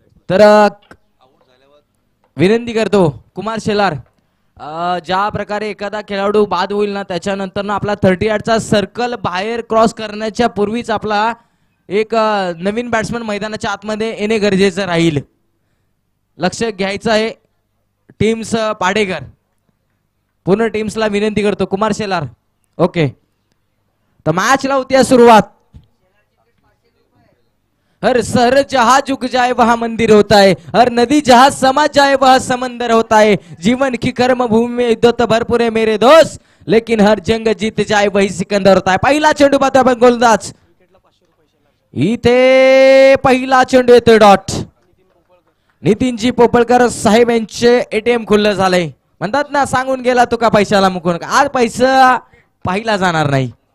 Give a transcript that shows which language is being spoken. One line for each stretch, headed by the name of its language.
Marathi: तर विनंती करतो कुमार शेलार, ज्या प्रकारे एखादा खेळाडू बाद होईल ना त्याच्यानंतर ना आपला 38चा सर्कल बाहेर क्रॉस करण्याच्या पूर्वीच आपला एक नवीन बॅट्समन मैदानाच्या आतमध्ये येणे गरजेचं राहील. लक्ष घ्यायचं आहे टीम्स पाडेकर. पूर्ण टीम्सला विनंती करतो कुमार शेलार. ओके, तर मॅचला होती सुरुवात.
Hindi: हर शहर जहां झुक जाए वहां मंदिर होता है, हर नदी जहां समा जाए वह समंदर होता है. जीवन की कर्म भूमि में युद्ध तो भरपूर है मेरे दोस्त, लेकिन हर जंग जीत जाए वही सिकंदर होता है.
Marathi: पहिला चेंडू पाहतोय आपण गोलंदाज. इथे पहिला चेंडू येतोय डॉट. नितीनजी पोपळकर साहेब यांचे एटीएम खुल्लं झालंय. म्हणतात ना सांगून गेला तुका पैशाला मुकून, आज पैसा पाहिला जाणार नाही.